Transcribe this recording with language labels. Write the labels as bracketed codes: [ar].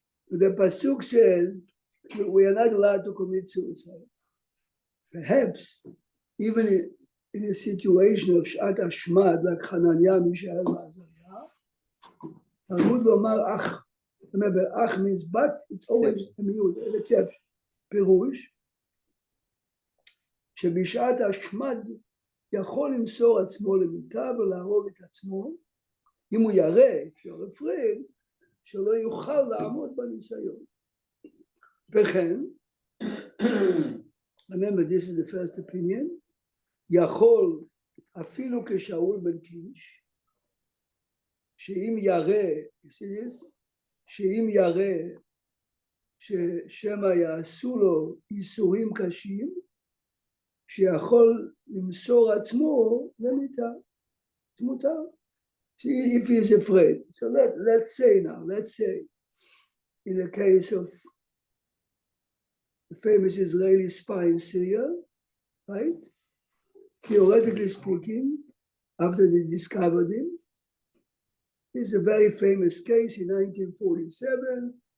[en] The pasuk says we are not allowed to commit suicide. Perhaps even in a situation of Shat Hashmad, like Hananiah, Mishael, Azariah, [he] Talmud lomar ach. [en] Remember, ach means but, it's always a miut, an exception. [he] פירוש, שבשעת השמד יכול למסור עצמו למיטה ולהרוג את עצמו, אם הוא ירא, [en] if you're afraid, [he] שלא יוכל לעמוד בניסיון. [en] וכן, remember, this is the first opinion, [he] יכול אפילו כשאול בן קיש, שאם ירא, [en] you see this? [he] שאם ירא ששמא יעשו לו איסורים קשים, שיכול למסור עצמו למיטה, מותר. [en] See if he is afraid. So let's say in the case of the famous Israeli spy in Syria, right? Theoretically speaking, after they discovered him, this is a very famous case in 1947.